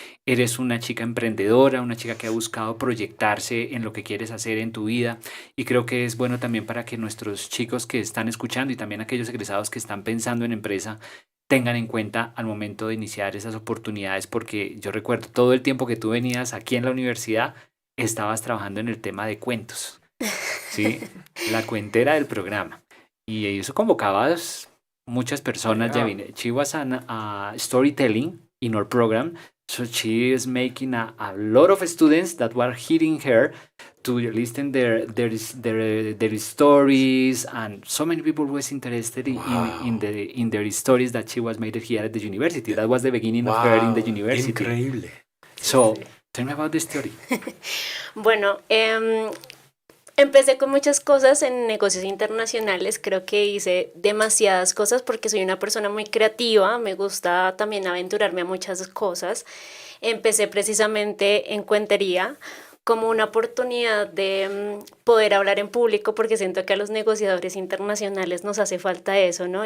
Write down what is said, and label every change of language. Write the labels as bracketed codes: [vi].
[es] eres una chica emprendedora, una chica que ha buscado proyectarse en lo que quieres hacer en tu vida, y creo que es bueno también para que nuestros chicos que están escuchando y también aquellos egresados que están pensando en empresa tengan en cuenta al momento de iniciar esas oportunidades, porque yo recuerdo todo el tiempo que tú venías aquí en la universidad, estabas trabajando en el tema de cuentos, ¿sí? La cuentera del programa, y eso convocabas muchas personas. [en] She was an storytelling in our program, so she is making a lot of students that were hearing her to listen their stories, and so many people was interested in their stories that she was made here at the university. That was the beginning of her in the university. [es] Increíble. [en] So, tell me about the story. [es] Bueno, empecé con muchas cosas en negocios internacionales. Creo que hice demasiadas cosas porque soy una persona muy creativa, me gusta también aventurarme a muchas cosas. Empecé precisamente en cuentería como una oportunidad de poder hablar en público, porque siento que a los negociadores internacionales nos hace falta eso, ¿no?